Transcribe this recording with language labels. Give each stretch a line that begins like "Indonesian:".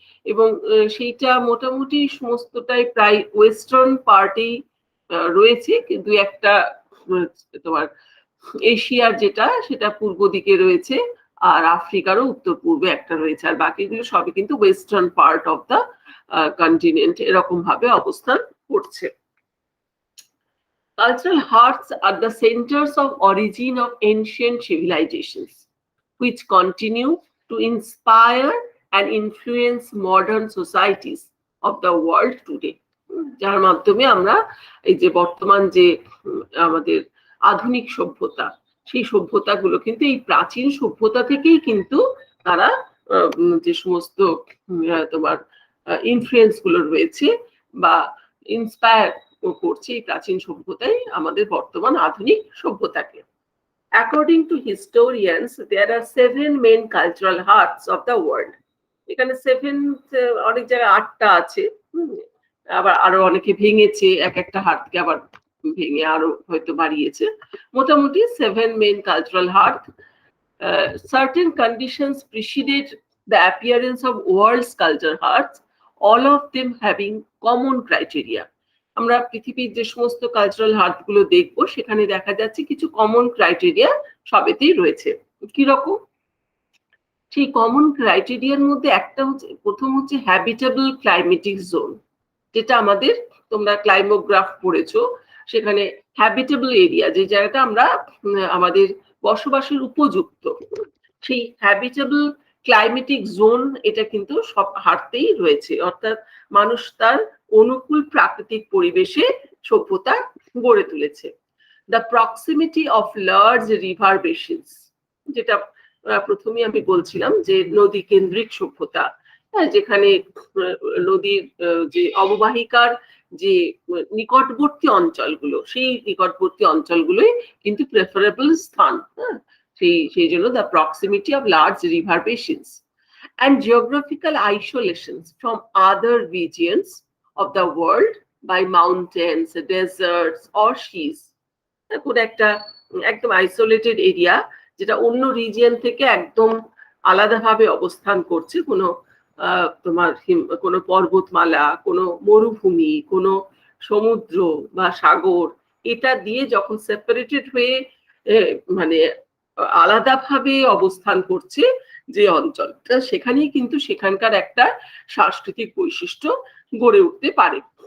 Bangla: এবং সেইটা মোটামুটি সমস্তটাই প্রায় ওয়েস্টার্ন পার্টেই রয়েছে, কিন্তু একটা তোমার এশিয়ার যেটা, সেটা পূর্ব দিকে রয়েছে, আর আফ্রিকারও উত্তর পূর্বে একটা রয়েছে, আর বাকিগুলো সবই কিন্তু western part of the continent এরকম ভাবে অবস্থান করছে।
English: Cultural hearts are the centers of origin of ancient civilizations, which continue to inspire and influence modern societies of the world today.
Bangla: যার মাধ্যমে আমরা এই যে বর্তমান যে আমাদের আধুনিক সভ্যতা, সেই সভ্যতাগুলো কিন্তু এই প্রাচীন সভ্যতা থেকেই কিন্তু তারা যে সমস্ত তোমার ইনফ্লুয়েন্স গুলো রয়েছে বা ইন্সপায়ার করছে এই প্রাচীন সভ্যতাই আমাদের বর্তমান আধুনিক সভ্যতাকে।
English: According to historians, there are 7 main cultural hearts of the world.
Bangla: এখানে 7, অনেক জায়গায় 8টা আছে, আবার আরো অনেকে ভেঙেছে, এক একটা হার্টকে আবার ভেঙে আরো হয়তো বাড়িয়েছে।
English: মোটামুটি 7 main cultural heart. Certain conditions preceded the appearance of world's cultural hearts, all of them having common criteria.
Bangla: আমরা পৃথিবীর যে সমস্ত কালচারাল হার্ট গুলো দেখবো, সেখানে দেখা যাচ্ছে কিছু কমন ক্রাইটেরিয়া সবেতেই রয়েছে। কিরকম? সেই কমন ক্রাইটেরিয়ার মধ্যে একটা হচ্ছে, প্রথম হচ্ছে হ্যাবিটেবল ক্লাইমেটিক জোন, যেটা আমাদের তোমরা ক্লাইমোগ্রাফ পড়েছো, সেখানে হ্যাবিটেবল এরিয়া, যে জায়গাটা আমরা আমাদের বসবাসের উপযুক্ত, সেই হ্যাবিটেবল ক্লাইমেটিক জোন এটা কিন্তু সব হারতেই রয়েছে, অর্থাৎ মানুষ তার অনুকূল প্রাকৃতিক পরিবেশে সভ্যতা গড়ে তুলেছে।
English: the proximity of large river basins,
Bangla: যেটা প্রথমেই আমি বলছিলাম যে নদী কেন্দ্রিক সভ্যতা, যেখানে নদীর যে অববাহিকার যে নিকটবর্তী অঞ্চলগুলো, সেই নিকটবর্তী অঞ্চলগুলোই কিন্তু প্রেফারেবল স্থান। সেই জন্য
English: The proximity of large river basins and geographical isolations from other regions of the world by mountains, deserts or seas.
Bangla: কোন একটা একদম আইসোলেটেড এরিয়া যেটা অন্য রিজিয়ন থেকে একদম আলাদাভাবে অবস্থান করছে, কোনো তোমার কোনো পর্বতমালা, কোনো মরুভূমি, কোনো সমুদ্র বা সাগর, এটা দিয়ে যখন সেপারেটেড হয়ে মানে আলাদাভাবে অবস্থান করছে যে অঞ্চলটা, সেখানেই কিন্তু সেখানকার একটা সাংস্কৃতিক বৈশিষ্ট্য গড়ে উঠতে পারে।